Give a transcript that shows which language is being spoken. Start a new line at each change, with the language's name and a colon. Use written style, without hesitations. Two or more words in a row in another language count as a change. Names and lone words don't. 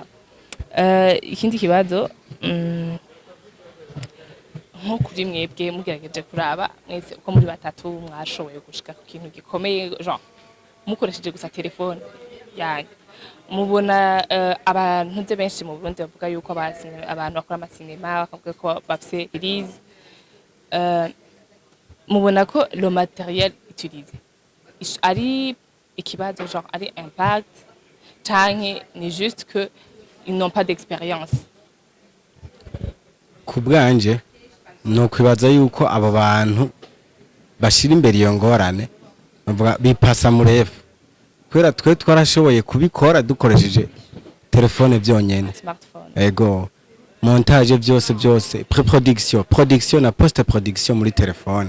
Rundi: Ikindi kibazo nko kuri mwebwe mugerageje kuraba mwese uko muri batatu mwashoboye gushika ku kintu gikomeye genre mukoresheje gusa telefone yanyu, mubona abantu benshi mu Burundi bavuga yuko abantu bakora amasinema bakavuga ko bafise release, mubona ko
French: le matériel utilisé
Rundi: ari ikibazo genre ari impact canke ni
French: juste que ils n'ont pas d'expérience?
Rundi: Ku bwanje no kwibaza yuko abo bantu bashira imbere iyo ngorane bavuga bipasa murefu, kubera twe twarashoboye kubikora dukoresheje telefone byonyene. Smartphone. Ego, montage byose pré-production, production na post-production muri telefone.